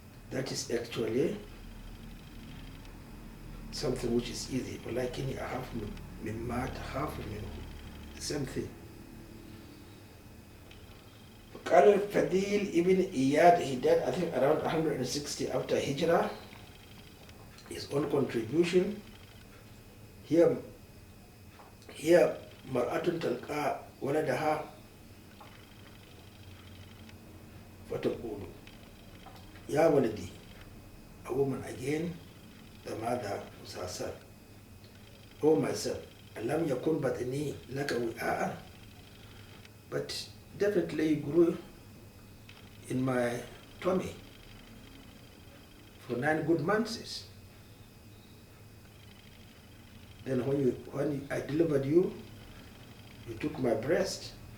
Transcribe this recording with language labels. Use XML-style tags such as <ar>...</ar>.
<en>That is actually something which is easy.</en> <ar>ولكني أخاف مما تخاف منه.</ar> <en>The same thing.</en> <ar>قال</ar> <en>الفضيل ibn Iyad, he died I think around 160 after Hijrah. His own contribution here</en> <ar>مرأة تلقى ولدها فتقول يا ولدي.</ar> <en>A woman again, the mother was her son. Oh my son,</en> <ar>ألم يكن بطني لك وعاء.</ar> <en>But definitely you grew in my tummy for 9 good months. Then when I delivered you, you took my breast.</en>